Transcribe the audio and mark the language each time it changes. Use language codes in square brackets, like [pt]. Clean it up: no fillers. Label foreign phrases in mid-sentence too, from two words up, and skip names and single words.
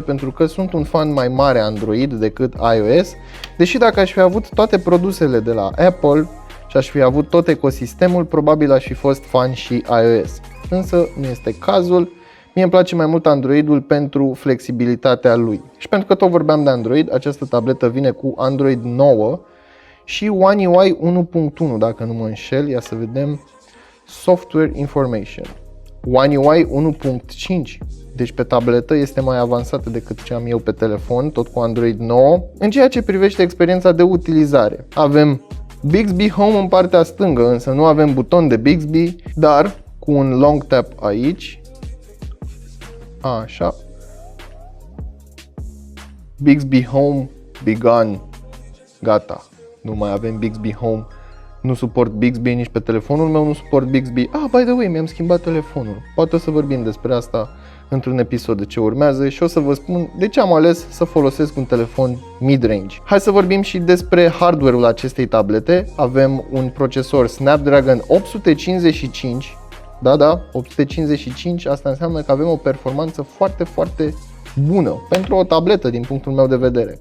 [ro] Pentru că sunt un fan mai mare Android decât iOS, deși dacă aș fi avut toate produsele de la Apple și aș fi avut tot ecosistemul, probabil aș fi fost fan și iOS. Însă nu este cazul. Mie îmi place mai mult Android-ul pentru flexibilitatea lui. Și pentru că tot vorbeam de Android, această tabletă vine cu Android 9 și One UI 1.1, dacă nu mă înșel. Ia să vedem. [en] Software Information. One UI 1.5. [ro] Deci pe tabletă este mai avansată decât ce am eu pe telefon, tot cu Android 9. În ceea ce privește experiența de utilizare, avem Bixby Home în partea stângă, însă nu avem buton de Bixby, dar cu un [en] long tap [ro] aici, așa, [en] Bixby Home begun, [ro] gata, nu mai avem Bixby Home, nu suport Bixby nici pe telefonul meu, nu suport Bixby. [en] By the way, [ro] mi-am schimbat telefonul, poate o să vorbim despre asta într-un episod de ce urmează și o să vă spun de ce am ales să folosesc un telefon mid-range. Hai să vorbim și despre hardware-ul acestei tablete. Avem un procesor Snapdragon 855. Da, 855, asta înseamnă că avem o performanță foarte, foarte bună pentru o tabletă din punctul meu de vedere.